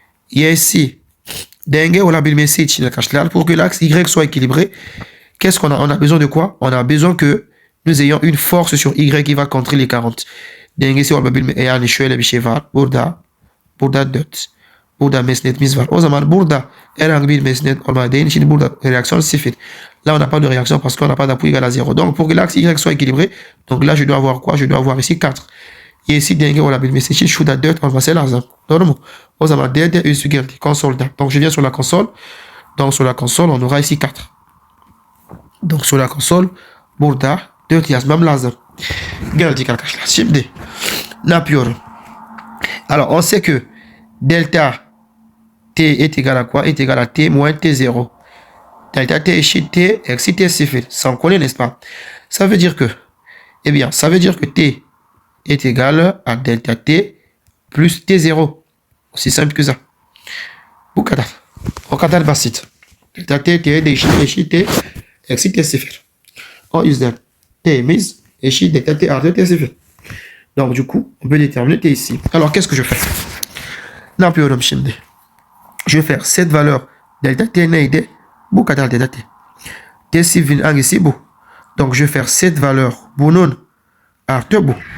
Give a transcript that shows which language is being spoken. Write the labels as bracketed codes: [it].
[tr] Y'si denge olabilmesi için arkadaşlar, [fr] pour que l'axe Y soit équilibré, qu'est-ce qu'on a? On a besoin de quoi? On a besoin que nous ayons une force sur Y qui va contrer les 40. [tr] Dengesi olabilmesi, yani şöyle bir şey var. Burada 4. Burada mesnetimiz var. O zaman burada herhangi bir mesnet olmadığı için burada réaction sıfır. [fr] Là, on n'a pas de réaction parce qu'on n'a pas d'appui égal à 0. Donc, pour que l'axe Y soit équilibré, donc là, je dois avoir quoi? Je dois avoir ici 4. [tr] Et ici, denge olabilmesi için şurada 4 olması lazım. Doğru mu? O zaman D üstü geldi. Konsolda. [fr] Donc, je viens sur la console. Donc, sur la console, on aura ici 4. Donc, sur la console, [tr] burada 4 yazmam lazım. Geldik arkadaşlar. Şimdi ne yapıyorum? [fr] Alors, on sait que delta T est égal à quoi? Est égal à T moins T0. [tr] Delta T eşit T eksi T0. [fr] Ça on connaît, n'est-ce pas? Ça veut dire que, eh bien, ça veut dire que T est égal à delta T plus T0. Aussi simple que ça. [tr] Bu kadar. O kadar basit. Delta T eşit T eksi T0. O yüzden T'miz eşit delta T artı T0. [fr] Donc, du coup, on peut déterminer T ici. Alors, qu'est-ce que je fais? [tr] Ne yapıyorum şimdi? [fr] Je vais faire cette valeur delta T [tr] neydi? Bu kadar delta T. T0 hangisi bu? [fr] Donc, je vais faire cette valeur [tr] bunun artı bu.